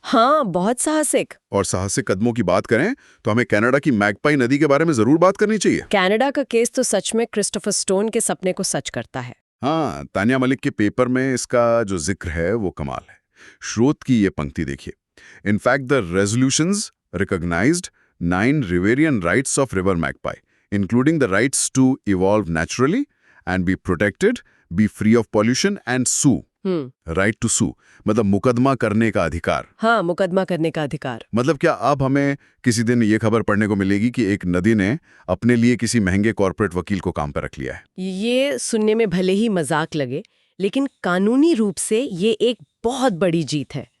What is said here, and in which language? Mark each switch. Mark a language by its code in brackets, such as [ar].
[hi] हाँ, बहुत साहसिक। और साहसिक कदमों की बात करें तो हमें कनाडा की मैगपाई नदी के बारे में जरूर बात करनी चाहिए। कनाडा का केस तो सच में क्रिस्टोफर स्टोन के सपने को सच करता है। हाँ, तानिया मलिक के पेपर में इसका जो जिक्र है वो कमाल है। स्रोत की ये पंक्ति देखिए। [en] In fact, the resolutions recognized 9 riverian rights of river magpie, including the rights to evolve naturally and be protected, be free of pollution and sue. [hi] Right to सू मतलब मुकदमा करने का अधिकार। हाँ, मुकदमा करने का अधिकार। मतलब क्या अब हमें किसी दिन ये खबर पढ़ने को मिलेगी कि एक नदी ने अपने लिए किसी महंगे कॉर्पोरेट वकील को काम पर रख लिया है? ये सुनने में भले ही मजाक लगे, लेकिन कानूनी रूप से ये एक बहुत बड़ी जीत है।